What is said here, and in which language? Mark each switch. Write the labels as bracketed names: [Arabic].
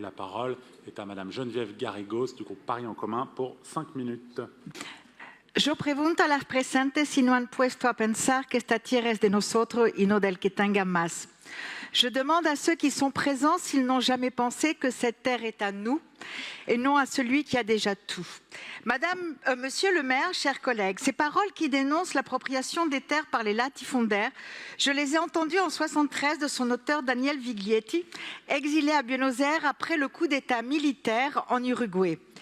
[French] La parole est à Madame Geneviève Garrigos du groupe Paris en commun pour 5 minutes. [Spanish] Yo pregunto a las presentes si no han puesto a pensar que esta tierra es de nosotros y no del que tenga más. [French] Je demande à ceux qui sont présents s'ils n'ont jamais pensé que cette terre est à nous et non à celui qui a déjà tout. Monsieur le maire, chers collègues, ces paroles qui dénoncent l'appropriation des terres par les latifondaires, je les ai entendues en 1973 de son auteur Daniel Viglietti, exilé à Buenos Aires après le coup d'État militaire en Uruguay.